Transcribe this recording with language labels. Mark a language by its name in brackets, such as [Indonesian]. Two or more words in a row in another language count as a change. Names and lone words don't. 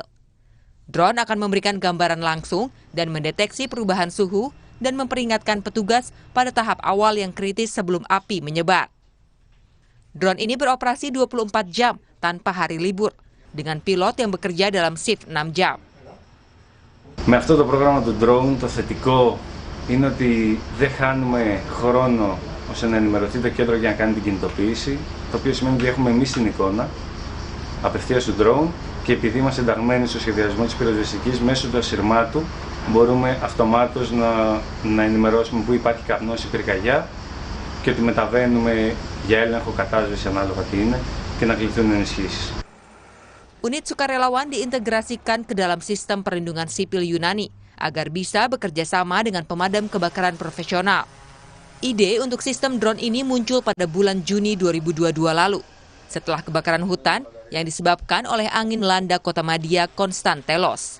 [Indonesian] Drone akan memberikan gambaran langsung dan mendeteksi perubahan suhu dan memperingatkan petugas pada tahap awal yang kritis sebelum api menyebar. Drone ini beroperasi 24 jam tanpa hari libur, dengan pilot yang bekerja dalam shift 6 jam. [Greek] Με αυτό το πρόγραμμα του drone το θετικό είναι ότι δεν χάνουμε χρόνο ώστε να ενημερωθεί το κέντρο για να κάνει την κινητοποίηση, το οποίο σημαίνει ότι έχουμε εμείς την εικόνα απευθείας του drone. Και επειδή είμαστε ενταγμένοι στο σχεδιασμό της πυροσβεστικής, μέσω του ασυρμάτου μπορούμε αυτομάτως να ενημερώσουμε που υπάρχει καπνός ή πυρκαγιά και ότι μεταβαίνουμε για έλεγχο κατάσβεση ανάλογα τι είναι και να κληθούν ενισχύσεις. [Indonesian] Unit sukarelawan diintegrasikan ke dalam sistem perlindungan sipil Yunani agar bisa bekerja sama dengan pemadam kebakaran profesional. Ide untuk sistem drone ini muncul pada bulan Juni 2022 lalu, setelah kebakaran hutan yang disebabkan oleh angin melanda kota Madia Konstantelos.